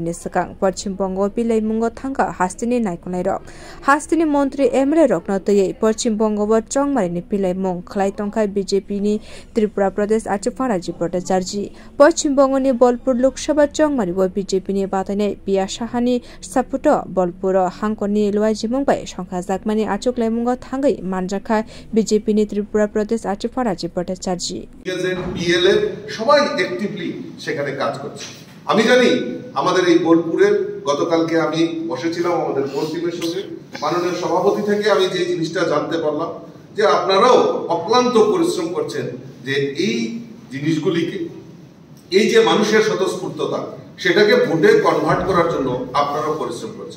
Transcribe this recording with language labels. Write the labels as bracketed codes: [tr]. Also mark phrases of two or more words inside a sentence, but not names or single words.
[trp] नि सकां पश्चिम बंग पिलाइमंग थांगा हास्तिनि नायकुनाय रक हास्तिनि मन्त्री एमएलए रक नतयै पश्चिम बंग व चंगमारि नि पिलाइमंग खलाय तंका बीजेपी नि त्रिपुरा प्रदेश आचुफां राज्य भट्टाचार्य पश्चिम बंगनि बलपुर लोकसभा चंगमारि व बीजेपी बातायनाय पिया साहानि सापुट बलपुर हांकनि लुवाजिमुं बाय संखा जाकमानि आचुक लाइमुंग थांगै मानजाखा बीजेपी त्रिपुरा प्रदेश आचुफां राज्य भट्टाचार्य [bn] বিএলএ সবাই অ্যাক্টিভলি সেখানে কাজ করছে। আমি জানি আমাদের এই বোলপুরের গতকালকে আমি বসেছিলাম আমাদের কোর টিমের সঙ্গে, মাননীয় সভাপতি থেকে আমি যে জিনিসটা জানতে পারলাম যে আপনারাও অক্লান্ত পরিশ্রম করছেন যে এই জিনিসগুলিকে, এই যে মানুষের স্বতঃস্ফূর্ততা সেটাকে ভোটে কনভার্ট করার জন্য আপনারাও পরিশ্রম করছেন।